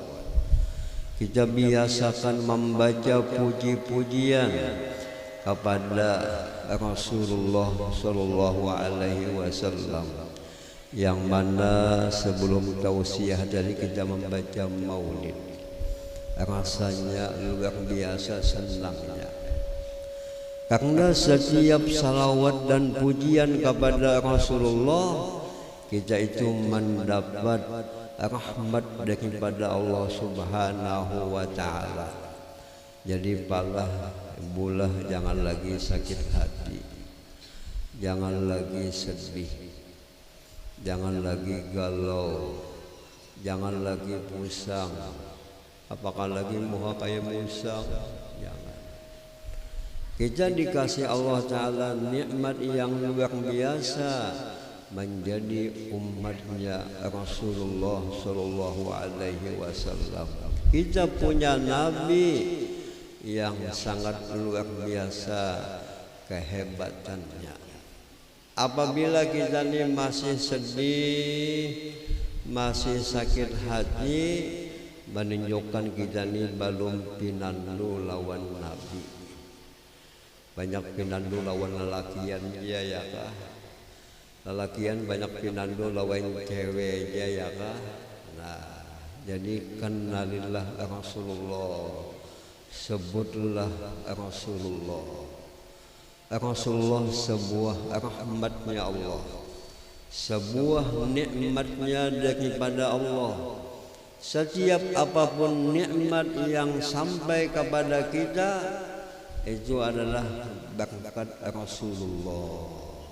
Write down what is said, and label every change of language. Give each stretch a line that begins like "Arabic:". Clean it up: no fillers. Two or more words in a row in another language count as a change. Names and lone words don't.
Indonesian: Kita biasakan membaca puji-pujian kepada Rasulullah
Arabic: صلى الله عليه وسلم,
Indonesian: yang mana sebelum tausiah dari kita membaca maulid, rasanya luar biasa senangnya. Karena setiap salawat dan pujian kepada Rasulullah, kita itu mendapat rahmat daripada Allah
Arabic: سبحانه وتعالى.
Indonesian: Jadi palah bulah jangan lagi sakit hati, jangan lagi sedih, jangan lagi galau, jangan lagi pusang. Apakah lagi muha kayak musang? Jangan. Kita dikasih Allah Ta'ala nikmat yang luar biasa, menjadi umatnya Rasulullah
Arabic: صلى الله عليه وسلم.
Indonesian: Kita punya nabi yang sangat luar biasa kehebatannya. Apabila kita ini masih sedih, masih sakit hati, menunjukkan kita ini belum pinandu lawan nabi.
Banjar: Banyak pinandu lawan lelakian dia ya kah? Lelakian banyak pinandu lawan cewek ya kah?
Indonesian: Nah, jadi kenalilah Rasulullah, sebutlah Rasulullah. Rasulullah sebuah rahmatnya Allah, sebuah nikmatnya daripada Allah. Setiap apapun nikmat yang sampai kepada kita, itu adalah berkat Rasulullah.